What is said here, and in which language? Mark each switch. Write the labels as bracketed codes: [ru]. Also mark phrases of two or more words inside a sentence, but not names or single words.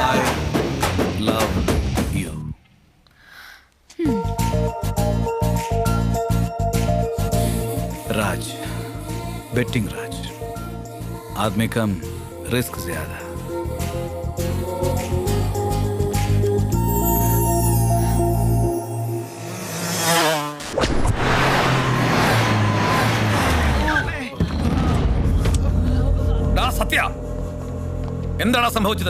[en] Love you. [hi] राज, बेटिंग राज, आदमी कम रिस्क ज्यादा. [ml] സത്യ, എന്താണ് സംഭവിച്ചത്?